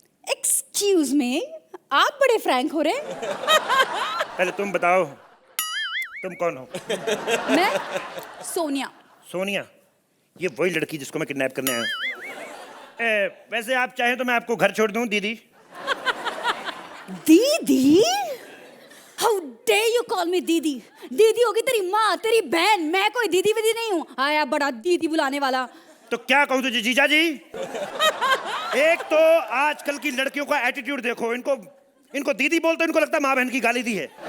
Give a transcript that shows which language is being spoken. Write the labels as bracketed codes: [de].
[en] Excuse me, [hi] आप बड़े Frank हो रहे हैं। पहले तुम बताओ, तुम कौन हो? मैं सोनिया। सोनिया, ये वही लड़की जिसको मैं किडनैप करने आया हूँ। वैसे आप चाहें तो मैं आपको घर छोड़ दूं, दीदी। दीदी? [en] How dare you call me didi? [hi] दीदी होगी तेरी माँ, तेरी बहन। मैं कोई दीदी विदी नहीं हूँ। आया बड़ा दीदी बुलाने वाला। तो क्या कहूँ तुझे जीजा जी? एक तो आजकल की लड़कियों का एटीट्यूड देखो, इनको दीदी बोलते इनको लगता है माँ बहन की गाली दी है।